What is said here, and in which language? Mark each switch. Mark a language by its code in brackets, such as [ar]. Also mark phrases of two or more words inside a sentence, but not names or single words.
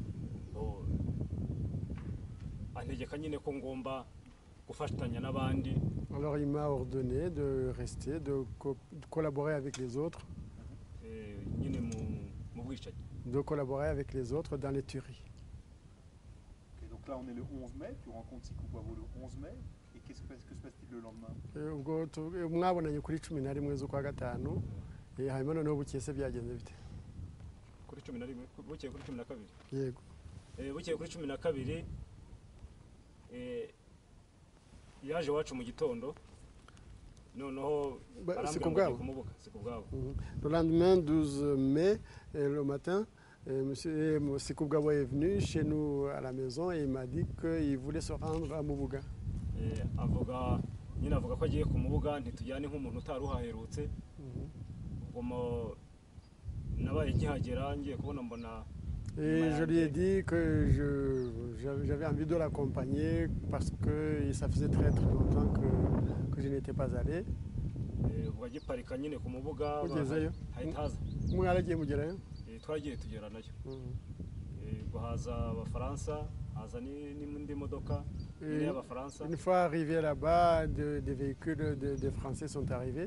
[fr] Alors il m'a ordonné de rester, de collaborer avec les autres. De collaborer avec les autres dans les tueries. Okay, donc là on est le 11 mai, tu rencontres Sikou Boabo le 11 mai, et que se passe-t-il le lendemain? [rw] Mwabonanye kuri 11 z'ukwa gatanu, hanyuma noneho bukeye se byagenze bite? Kuri 11 bukeye kuri 12. Yego. Bukeye kuri 12 yaje wacu mu gitondo noneho arambwira kumubuka Sikubwabo. [fr] Le lendemain 12 mai le matin, monsieur Sikubwabo est venu chez nous à la maison et il m'a dit qu'il voulait se rendre à Mubuga. [rw] Avuga ko agiye ku Mubuga ntitujyane nk'umuntu utari uhaherutse. Ubwo nabaye nkihagera ngiye kubona mbona. [fr] Et je lui ai dit que j'avais envie de l'accompagner parce que ça faisait très longtemps que je n'étais pas allé. Une fois arrivé là-bas, des véhicules de Français sont arrivés.